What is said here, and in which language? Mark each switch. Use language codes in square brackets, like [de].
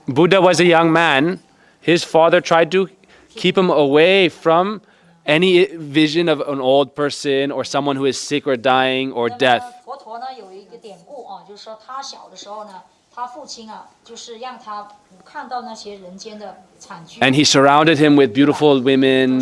[en] Buddha was a young man, his father tried to keep him away from any vision of an old person or someone who is sick or dying or [zh] 那么 [en] death. [zh] 佛陀呢有一个典故就是说他小的时候呢，他父亲就是让他不看到那些人间的惨剧。 [en] And he surrounded him with beautiful women,